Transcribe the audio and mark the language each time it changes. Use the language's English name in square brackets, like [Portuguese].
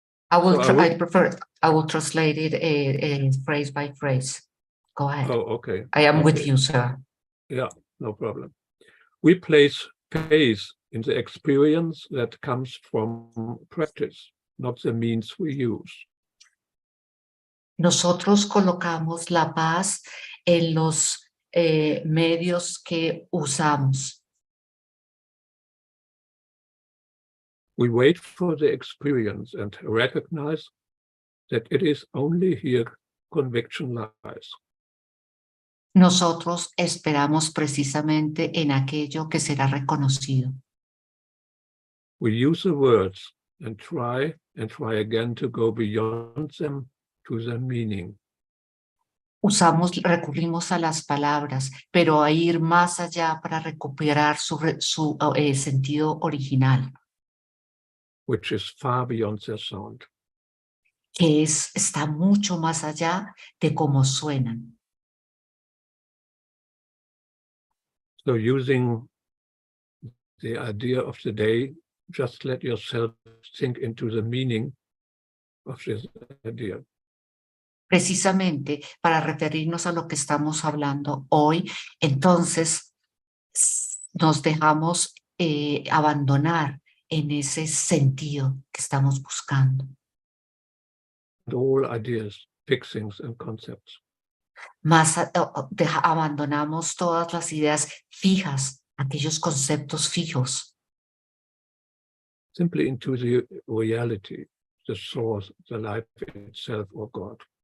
[English] I will translate it phrase by phrase. Go ahead. Oh, okay. I am with you, sir. Yeah, no problem. We place faith in the experience that comes from practice, not the means we use. [Spanish] Nosotros colocamos la paz en los medios que usamos. [English] We wait for the experience and recognize that it is only here conviction lies. [Spanish] Nosotros esperamos precisamente en aquello que será reconocido. [English] We use the words and try again to go beyond them to their meaning. [Spanish] Recurrimos a las palabras, pero a ir más allá para recuperar su sentido original. [English] Which is far beyond their sound. [Spanish] que está mucho más allá de cómo suenan. [English] So using the idea of the day, just let yourself sink into the meaning of this idea. [Spanish] Precisamente para referirnos a lo que estamos hablando hoy, entonces nos dejamos abandonar en ese sentido que estamos buscando. [English] All ideas, fixings, and concepts. [Spanish] Más abandonamos todas las ideas fijas, aquellos conceptos fijos. [English] Simply into the reality, the source, the life itself, or God.